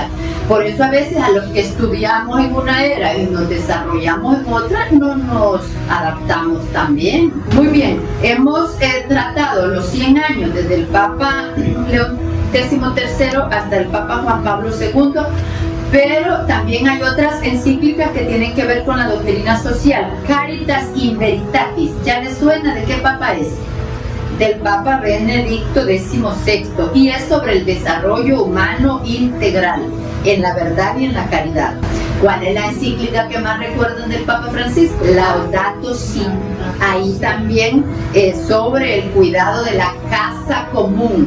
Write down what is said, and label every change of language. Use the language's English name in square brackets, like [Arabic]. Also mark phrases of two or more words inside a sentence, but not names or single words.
[Spanish] Por eso a veces a los que estudiamos en una era y nos desarrollamos en otra, no nos adaptamos tan bien. Muy bien, hemos tratado los 100 años desde el Papa León XIII hasta el Papa Juan Pablo II, pero también hay otras encíclicas que tienen que ver con la doctrina social. Caritas in Veritatis, ¿ya les suena de qué papa es? Del Papa Benedicto XVI, y es sobre el desarrollo humano integral, en la verdad y en la caridad. ¿Cuál es la encíclica que más recuerdan del Papa Francisco? Laudato Si. Ahí también sobre el cuidado de la casa común.